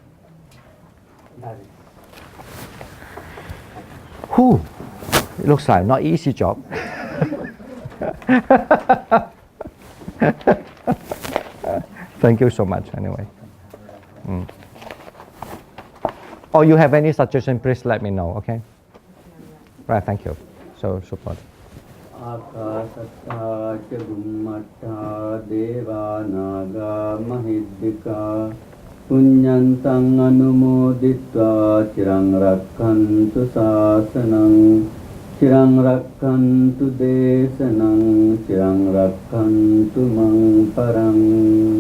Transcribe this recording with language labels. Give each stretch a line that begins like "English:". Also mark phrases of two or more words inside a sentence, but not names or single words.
English: Whew, it looks like not easy job. Thank you so much anyway. Or you have any suggestion, please let me know, okay? Right, thank you. So support.
Pali: Akasata ca Bhummatta Deva Naga Mahiddhika Punyantang Anumoditva Chirang Rakkantu Sasanang Chirang Rakkantu Desanang Chirang Rakkantu Mang Parang.